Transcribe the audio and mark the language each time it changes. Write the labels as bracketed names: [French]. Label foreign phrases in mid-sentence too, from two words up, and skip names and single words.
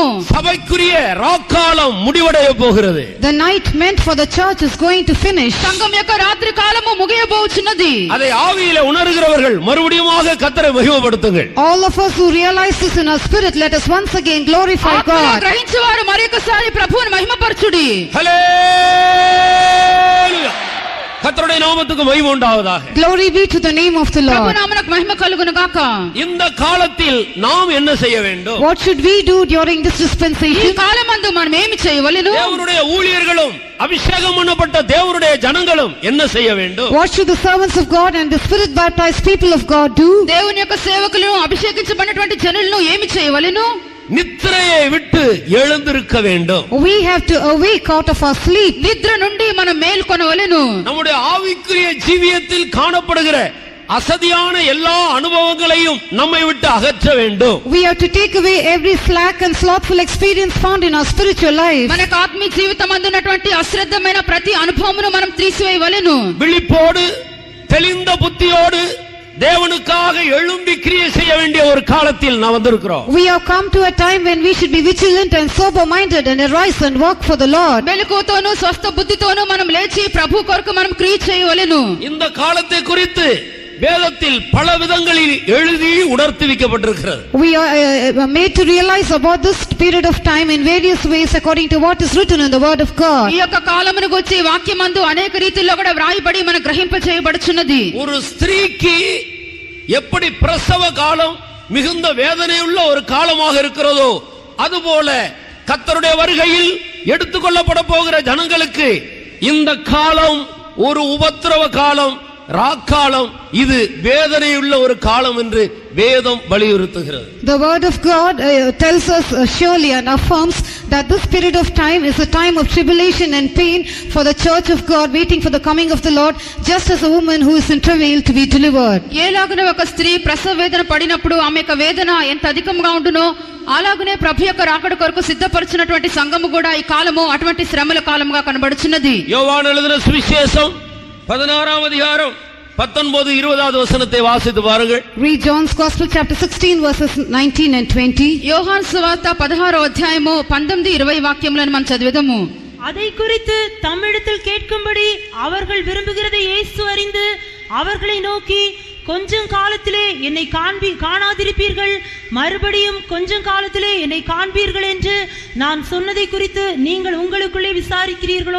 [Tamil] சபைக்குரிய ராக்காலம் முடிவடைய போகிறது. [English] The night meant for the church is going to finish. [Telugu] సంఘం యొక్క రాత్రి కాలము ముగియబోచున్నది. [Tamil] அதை ஆவியிலே உணர்கிறவர்கள் மறுபடியுமாக கர்த்தரை மகிமைப்படுத்துங்கள். [English] All of us who realize this in our spirit, let us once again glorify God. [Telugu] గ్రహించువారు మరొకసారి ప్రభువుని మహిమపరచుడి. [Tamil] ஹல்லேலூயா. கர்த்தருடைய நாமத்துக்கு மகிமை உண்டாவதாக. [English] Glory be to the name of the [Telugu] ప్రభు [English] Lord. [Telugu] నామమునకు మహిమ కలుగును గాక. [Tamil] இந்த காலத்தில் நாம் என்ன செய்ய வேண்டும்? [English] What should we do during this [Telugu] ఈ [English] dispensation? [Telugu] కాలమందు మనం ఏమి చేయవలెను? [Tamil] தேவனுடைய ஊழியர்களும் அபிஷேகம் பண்ணப்பட்ட தேவனுடைய ஜனங்களும் என்ன செய்ய வேண்டும்? [English] What should the servants of God and the spirit baptized people of God do? [Telugu] దేవుని యొక్క సేవకులను అభిషేకించబడినటువంటి జనులను ఏమి చేయవలెను? [Tamil] நித்திரையை விட்டு எழுந்திருக்க வேண்டும். [English] We have to awake out of our sleep. [Telugu] నిద్ర నుండి మనం మేల్కొనవలెను. [Tamil] நம்முடைய ஆவிக்குரிய ஜீவியத்தில் காணப்படுகிற அசதியான எல்லா அனுபவங்களையும் நம்மை விட்டு அகற்ற வேண்டும். [English] We have to take away every slack and slothful experience found in our spiritual life. [Telugu] మనకు ఆత్మీయ జీవితం అందున్నటువంటి అశ్రద్ధమైన ప్రతి అనుభవమును మనం తీసివేయవలెను. [Tamil] விழிப்போடு தெளிந்த புத்தியோடு தேவனுக்காக எழும்பி கிரியை செய்ய வேண்டிய ஒரு காலத்தில் நாம் வந்திருக்கிறோம். [English] We have come to a time when we should be vigilant and sober minded and arise and work for the Lord. [Telugu] మెలకువతోను స్వస్థ బుద్ధితోను మనం లేచి ప్రభు కొరకు మనం క్రియ చేయవలెను. [Tamil] இந்த காலத்தை குறித்து வேதத்தில் பல விதங்களில் எழுதி உணர்த்துவிக்கப்பட்டிருக்கிறது. [English] We are made to realize about this period of time in various ways according to what is written in the word of God. [Telugu] ఈ యొక్క కాలమును గురించి వాక్యమందు అనేక రీతిలో కూడా వ్రాయబడి మన గ్రహింప చేయబడుచున్నది. [Tamil] ஒரு ஸ்திரீக்கு எப்படி பிரசவ காலம் மிகுந்த வேதனையுள்ள ஒரு காலமாக இருக்கிறதோ அதுபோல கர்த்தருடைய வருகையில் எடுத்துக்கொள்ளப்பட போகிற ஜனங்களுக்கு இந்த காலம் ஒரு உபத்திரவ காலம், ராக்காலம், இது வேதனையுள்ள ஒரு காலம் என்று வேதம் வலியுறுத்துகிறது. [English] The word of God tells us surely and affirms that this period of time is a time of tribulation and pain for the church of God waiting for the coming of the Lord, just as a woman who is in travail to be delivered. [Telugu] ఏలాగున ఒక స్త్రీ ప్రసవ వేదన పడినప్పుడు ఆమె యొక్క వేదన ఎంత అధికంగా ఉండునో అలాగునే ప్రభు యొక్క రాకడ కొరకు సిద్ధపరిచినటువంటి సంఘము కూడా ఈ కాలము అటువంటి శ్రమల కాలముగా కనబడుచున్నది. [Tamil] யோவான் எழுதின சுவிசேஷம் 16ஆம் அதிகாரம் 19-20 வசனத்தை வாசித்து பாருங்கள். [English] Read John's Gospel chapter 16 verses 19 and 20. [Telugu] యోహాను సువార్త 16వ అధ్యాయము 19-20 వాక్యములను మనం చదివేదము. [Tamil] அதை குறித்து தம்மிடத்தில் கேட்கும்படி அவர்கள் விரும்புகிறதை இயேசு அறிந்து அவர்களை நோக்கி, கொஞ்சம் காலத்திலே என்னை காணாதிருப்பீர்கள், மறுபடியும் கொஞ்சம் காலத்திலே என்னை காண்பீர்கள் என்று நான் சொன்னதை குறித்து நீங்கள் உங்களுக்குள்ளே விசாரிக்கிறீர்களோ?